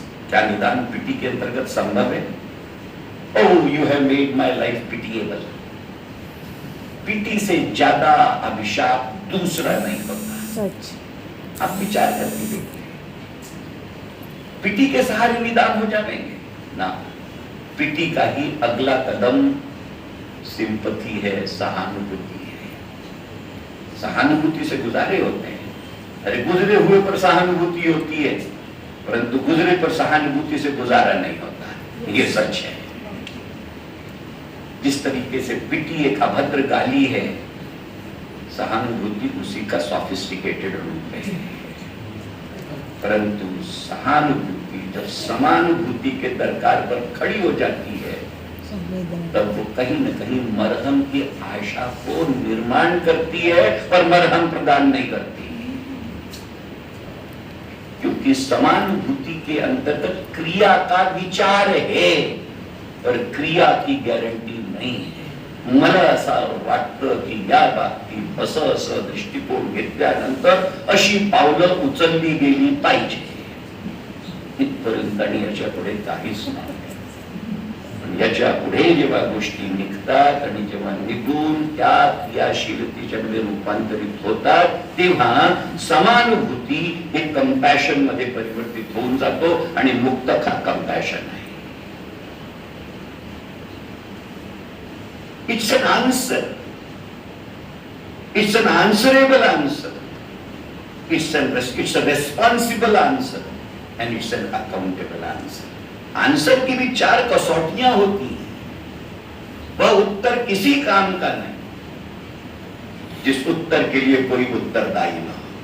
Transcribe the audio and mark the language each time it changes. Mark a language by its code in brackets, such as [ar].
[hi] क्या निदान पीटी के अंतर्गत संभव है? [en] Oh, you have made my life pitiable। [hi] PT से ज्यादा अभिशाप दूसरा नहीं होता। सच। आप विचार करके देखिए, पीटी के सहारे निदान हो जाएंगे ना। पीटी का ही अगला कदम सिंपथी है, सहानुभूति है। सहानुभूति से गुजारे होते हैं। अरे गुजरे हुए पर सहानुभूति होती है, परंतु गुजरे पर सहानुभूति से गुजारा नहीं होता। ये सच है। जिस तरीके से पिटी एक अभद्र गाली है, सहानुभूति उसी का सोफिस्टिकेटेड रूप है। परंतु सहानुभूति जब समानुभूति के दरकार पर खड़ी हो जाती है, तब वो कहीं न कहीं मरहम की आशा को निर्माण करती है और मरहम प्रदान नहीं करती, क्योंकि समानुभूति के अंतर्गत क्रिया का विचार है और क्रिया की गारंटी नाही है। [mr] मला असं वाटतं की या बाबतीत असं दृष्टिकोन घेतल्यानंतर अशी पावलं उचलली गेली पाहिजे। इथपर्यंत आणि याच्या पुढे काहीच नाही. याच्या पुढे जेव्हा गोष्टी निघतात आणि जेव्हा निघून त्या क्रियाशीलतेच्या मध्ये रूपांतरित होतात, तेव्हा समानुभूती हे कंपॅशन मध्ये परिवर्तित होऊन जातो आणि मुक्तक हा कंपॅशन आहे. [en] It's an answer, it's an answerable answer, it's a responsible answer and it's an accountable answer. [hi] Answer की भी 4 कसौटियां होती हैं. वह उत्तर किसी काम का नहीं जिस उत्तर के लिए कोई उत्तरदायी ना हो.